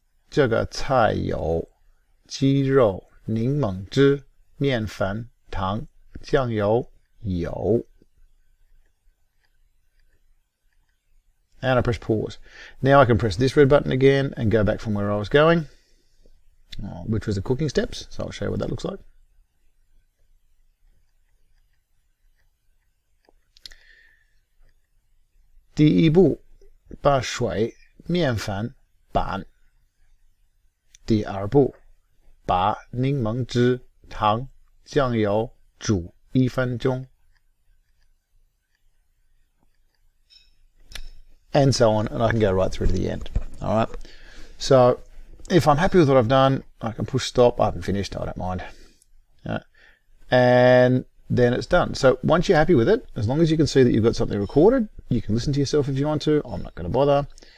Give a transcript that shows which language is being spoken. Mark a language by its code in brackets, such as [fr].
[zh] 这个菜有鸡肉、柠檬汁、面粉、糖、酱油、油。 [en] And I press pause. Now I can press this red button again and go back from where I was going. which was the cooking steps. So I'll show you what that looks like. [zh] 第一步，把水、面粉拌。第二步，把柠檬汁、糖、酱油煮1分钟。 [en] And so on, and I can go right through to the end. All right. So if I'm happy with what I've done, I can push stop. I haven't finished. I don't mind. And then it's done. So once you're happy with it, as long as you can see that you've got something recorded, you can listen to yourself if you want to. I'm not going to bother.